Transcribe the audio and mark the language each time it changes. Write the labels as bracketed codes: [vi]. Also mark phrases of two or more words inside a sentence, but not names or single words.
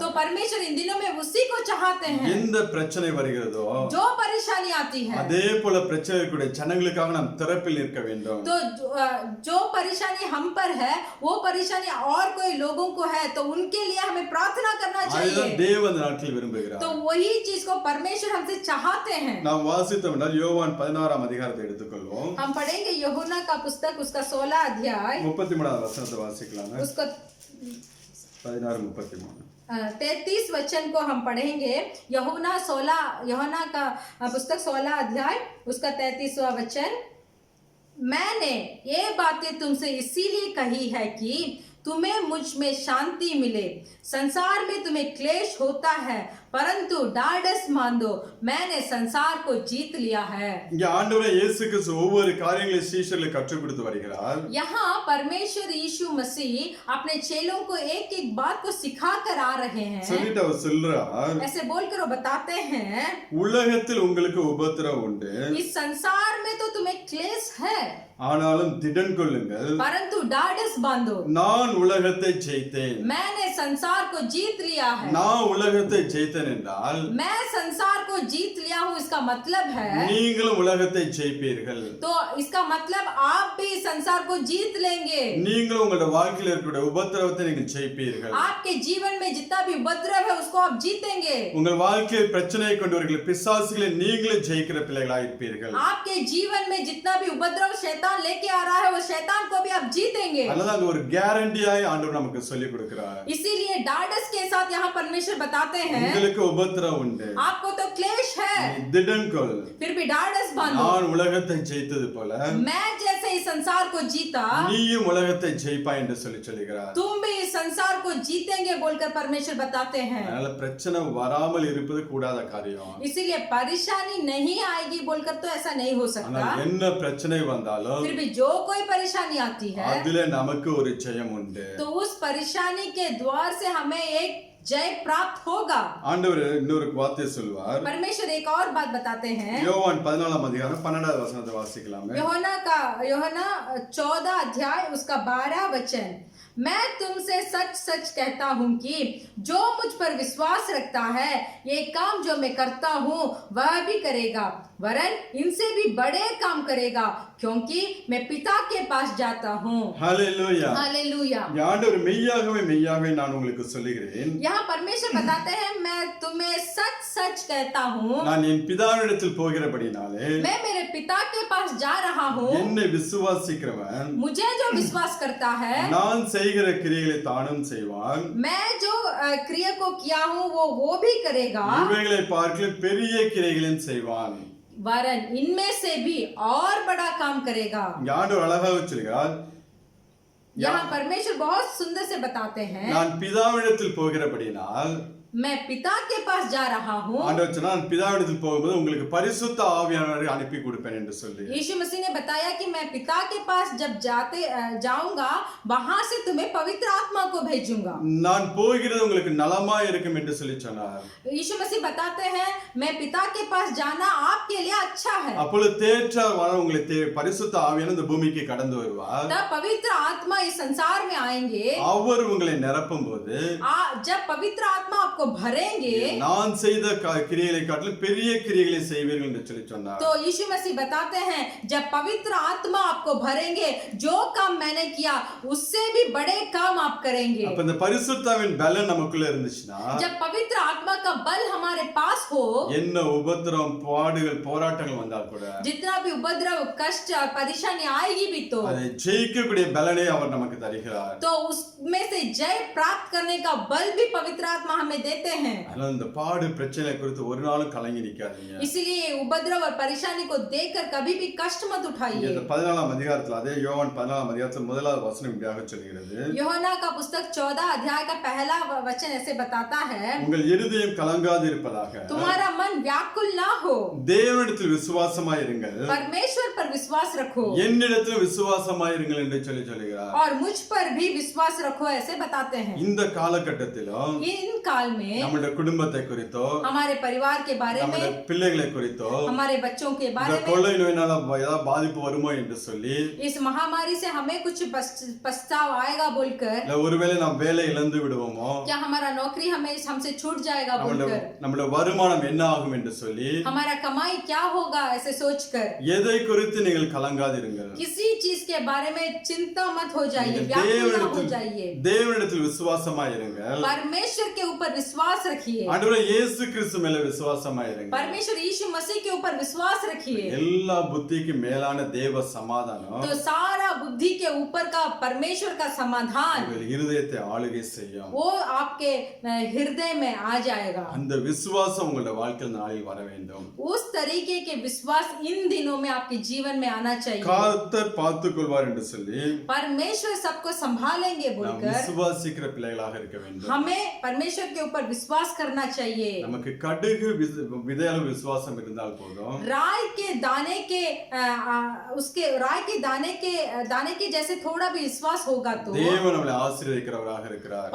[hi] तो परमेश्वर इन दिनों में उसी को चाहते हैं। [ta] எந்த பிரச்சனை வருகிறதோ [hi] जो परेशानी आती है, [ta] அதே போல பிரச்சனை இருக்கக்கூடிய ஜனங்களுக்காக நாம் திறப்பில் நிற்க வேண்டும். [hi] तो जो परेशानी हम पर है, वो परेशानी और कोई लोगों को है, तो उनके लिए हमें प्रार्थना करना [ta] அதுதான் [hi] चाहिए। [ta] தேவன் இந்த நாட்டில் விரும்புகிறார். [hi] तो वही चीज को परमेश्वर हमसे चाहते हैं। [ta] நாம் வாசித்தோம் என்றால் யோவான் 16ஆம் அதிகாரத்தை எடுத்துக்கொள்வோம். [hi] हम पढ़ेंगे यूहन्ना का पुस्तक, उसका 16 अध्याय, [ta] 33ஆம் वचனத்தை வாசிக்கலாம். [hi] उसको 16:33. 33 वचन को हम पढ़ेंगे। यूहन्ना का पुस्तक 16 अध्याय, उसका 33वां वचन। मैंने ये बातें तुमसे इसीलिए कही है कि तुम्हें मुझ में शांति मिले। संसार में तुम्हें क्लेश होता है, परंतु ढाढ़स मान दो, मैंने संसार को जीत लिया है। [ta] இங்க ஆண்டவரே இயேசு கிறிஸ்து ஒவ்வொரு காரியங்களை சீஷர்களுக்கு கற்றுக் கொடுத்து வருகிறார். [hi] यहाँ परमेश्वर यीशु मसीह अपने चेलों को एक एक बात को सिखा कर आ रहे हैं। [ta] சொல்லிட்டு அவர் சொல்றார், [hi] ऐसे बोलकर वो बताते हैं, [ta] உலகத்தில் உங்களுக்கு உபத்திரவம் உண்டு, [hi] इस संसार में तो तुम्हें क्लेश है, [ta] ஆனாலும் திடன் கொள்ளுங்கள், [hi] परंतु ढाढ़स बांधो, [ta] நான் உலகத்தை ஜெயித்தேன். [hi] मैंने संसार को जीत लिया है। [ta] நான் உலகத்தை ஜெயித்தேன் என்றால் [hi] मैं संसार को जीत लिया हूँ, इसका मतलब है, [ta] நீங்களும் உலகத்தை ஜெயிப்பீர்கள். [hi] तो इसका मतलब आप भी संसार को जीत लेंगे। [ta] நீங்களும் உங்களுடைய வாழ்க்கையில் இருக்கக்கூடிய உபத்திரவத்தை நீங்கள் ஜெயிப்பீர்கள். [hi] आपके जीवन में जितना भी उपद्रव है उसको आप जीतेंगे। [ta] உங்கள் வாழ்க்கையில் பிரச்சனையை கொண்டவர்கள் பிசாசுகளை நீங்களே ஜெயிக்கிற பிள்ளைகளாக இருப்பீர்கள். [hi] आपके जीवन में जितना भी उपद्रव शैतान लेके आ रहा है, वो शैतान को भी आप जीतेंगे। [ta] அல்லது அங்க ஒரு கேரண்டியாய் ஆண்டவர் நமக்கு சொல்லிக் கொடுக்கிறார். [hi] इसीलिए ढाढ़स के साथ यहाँ परमेश्वर बताते हैं, [ta] உங்களுக்கு உபத்திரவம் உண்டு, [hi] आपको तो क्लेश है, [ta] திடன் கொள், [hi] फिर भी ढाढ़स बांधो। [ta] நான் உலகத்தை ஜெயித்தது போல [hi] मैं जैसे इस संसार को जीता, [ta] நீயும் உலகத்தை ஜெயிப்பாய் என்று சொல்லுகிறார். [hi] तुम भी इस संसार को जीतेंगे बोलकर परमेश्वर बताते हैं। [ta] அதனால பிரச்சனை வராமல் இருப்பது கூடாத காரியம். [hi] इसीलिए परेशानी नहीं आएगी बोलकर तो ऐसा नहीं हो सकता। [ta] ஆனால் என்ன பிரச்சனை வந்தாலும் [hi] फिर भी जो कोई परेशानी आती है, [ta] அதிலே நமக்கு ஒரு ஜெயம் உண்டு. [hi] तो उस परेशानी के द्वार से हमें एक जय प्राप्त होगा। [ta] ஆண்டவர் இன்னொரு வார்த்தை சொல்வார். [hi] परमेश्वर एक और बात बताते हैं। [ta] யோவான் 14ஆம் அதிகாரம் 12வது வசனத்தை வாசிக்கலாமே. [hi] यूहन्ना 14 अध्याय, उसका 12 वचन। मैं तुमसे सच सच कहता हूँ कि जो मुझ पर विश्वास रखता है, ये काम जो मैं करता हूँ वह भी करेगा, वरन इनसे भी बड़े काम करेगा, क्योंकि मैं पिता के पास जाता हूँ। [ta] ஹல்லேலூயா. [hi] हालेलुया। [ta] ஆண்டவர் மெய்யாகவே மெய்யாகவே நான் உங்களுக்கு சொல்லுகிறேன், [hi] यहाँ परमेश्वर बताते हैं, मैं तुम्हें सच सच कहता हूँ, [ta] நான் என் பிதாவினிடத்தில் போகிறபடினாலே [hi] मैं मेरे पिता के पास जा रहा हूँ। [ta] என்னை விசுவாசிக்கிறவன் [hi] मुझे जो विश्वास करता है, [ta] நான் செய்கிற கிரியைகளை தானும் செய்வான், [hi] मैं जो क्रिया को किया हूँ वो भी करेगा, [ta] இவைகளை பார்க்கிலும் பெரிய கிரியைகளையும் செய்வான். [hi] वरन इनमें से भी और बड़ा काम करेगा। [ta] இங்க ஆண்டவர் அழகாக சொல்கிறார், [hi] यहाँ परमेश्वर बहुत सुंदर से बताते हैं, [ta] நான் பிதாவினிடத்தில் போகிறபடினால், [hi] मैं पिता के पास जा रहा हूँ। [ta] ஆண்டவர் சொன்னார், நான் பிதாவினிடத்தில் போகும்போது உங்களுக்கு பரிசுத்த ஆவியானவரை அனுப்பி கொடுப்பேன் என்று சொல்லி. [hi] यीशु मसीह ने बताया कि मैं पिता के पास जब जाऊंगा, वहां से तुम्हें पवित्र आत्मा को भेजूंगा। [ta] நான் போகிறது உங்களுக்கு நலமா இருக்கும் என்று சொல்லி சொன்னார். [hi] यीशु मसीह बताते हैं, मैं पिता के पास जाना आपके लिए अच्छा है। [ta] அப்பொழுது தேற்ற வர உங்களை பரிசுத்த ஆவியான இந்த பூமிக்கு கடந்து வருவார். [hi] तब पवित्र आत्मा इस संसार में आएंगे, [ta] அவர் உங்களை நிரப்பும் போது [hi] जब पवित्र आत्मा आपको भरेंगे, [ta] நான் செய்த கிரியைகளை காட்டிலும் பெரிய கிரியைகளை செய்வீர்கள் என்று சொல்லி சொன்னார். [hi] तो यीशु मसीह बताते हैं जब पवित्र आत्मा आपको भरेंगे, जो काम मैंने किया उससे भी बड़े काम आप करेंगे। [ta] அப்ப இந்த பரிசுத்தாவின் பலன் நமக்குள்ள இருந்துச்சுன்னா, [hi] जब पवित्र आत्मा का बल हमारे पास हो, [ta] என்ன உபத்திரம் பாடுகள் போராட்டங்கள் வந்தால் கூட [hi] जितना भी उपद्रव कष्ट और परेशानी आएगी भी तो [ta] அதை ஜெயிக்கக்கூடிய பலனை அவர் நமக்கு தருகிறார். [hi] उसमें से जय प्राप्त करने का बल भी पवित्र आत्मा हमें देते हैं। [ta] அதனால இந்த பாடு பிரச்சனை குறித்து ஒரு நாளும் கலங்கி நிக்காதீங்க. [hi] इसीलिए उपद्रव और परेशानी को देखकर कभी भी कष्ट मत उठाइए। [ta] இந்த 14ஆம் அதிகாரத்துல அதே யோவான் 14ஆம் அதிகாரத்துல முதலாவது வசனம் இப்படியாக சொல்கிறது. [hi] யோவாना का पुस्तक 14 अध्याय का पहला वचन ऐसे बताता है, [ta] உங்கள் இருதயம் கலங்காதிருப்பதாக, [hi] तुम्हारा मन व्याकुल ना हो, [ta] தேவனிடத்தில் விசுவாசமாயிருங்கள், [hi] परमेश्वर पर विश्वास रखो, [ta] என்னிடத்தில் விசுவாசமாயிருங்கள் என்று சொல்லி சொல்கிறார். [hi] और मुझ पर भी विश्वास रखो ऐसे बताते हैं। [ta] இந்த காலகட்டத்திலும் [hi] इन काल में [ta] நம்முடைய குடும்பத்தை குறித்தோ, [hi] हमारे परिवार के बारे [ta] நம்முடைய [hi] में, [ta] பிள்ளைகளை குறித்தோ, [hi] हमारे बच्चों के [ta] இந்த [hi] बारे में, [ta] கொள்ளை நோயினால ஏதாவது பாதிப்பு வருமோ என்று சொல்லி, [hi] इस महामारी से हमें कुछ पछतावा आएगा बोलकर, [ta] இல்ல ஒருவேளை நாம் வேலை இழந்து விடுவோமோ, [hi] क्या हमारा नौकरी हमसे छूट जाएगा बोलकर, [ta] நம்முடைய வருமானம் என்ன ஆகும் என்று சொல்லி, [hi] हमारा कमाई क्या होगा ऐसे सोचकर, [ta] எதை குறித்து நீங்கள் கலங்காதிருங்கள். [hi] किसी चीज के बारे में चिंता मत हो जाइए, व्याकुल ना हो जाइए, [ta] தேவனிடத்தில் விசுவாசமாயிருங்கள், [hi] परमेश्वर के ऊपर विश्वास रखिए, [ta] ஆண்டவரே இயேசு கிறிஸ்து மேல விசுவாசமாயிருங்கள். [hi] परमेश्वर यीशु मसीह के ऊपर विश्वास रखिए, [ta] எல்லா புத்திக்கு மேலான தேவ சமாதானம் [hi] तो सारा बुद्धि के ऊपर का परमेश्वर का समाधान [ta] உங்கள் இருதயத்தை ஆளுகை செய்யும். [hi] वो आपके हृदय में आ जाएगा। [ta] அந்த விசுவாசம் உங்களுடைய வாழ்க்கையில் நாளில் வர வேண்டும். [hi] उस तरीके के विश्वास इन दिनों में आपके जीवन में आना चाहिए। [ta] கர்த்தர் பார்த்துக் கொள்வார் என்று சொல்லி [hi] परमेश्वर सबको संभालेंगे [ta] நாம் [hi] बोलकर [ta] விசுவாசிக்கிற பிள்ளைகளாக இருக்க வேண்டும். [hi] हमें परमेश्वर के ऊपर विश्वास करना चाहिए। [ta] நமக்கு கடுகு விதையளவு விசுவாசம் இருந்தால் போதும். [hi] राई के दाने के उसके राई के दाने के जैसे थोड़ा भी विश्वास होगा तो [ta] தேவன் நம்மளை ஆசீர்வதிக்கிறவராக இருக்கிறார்.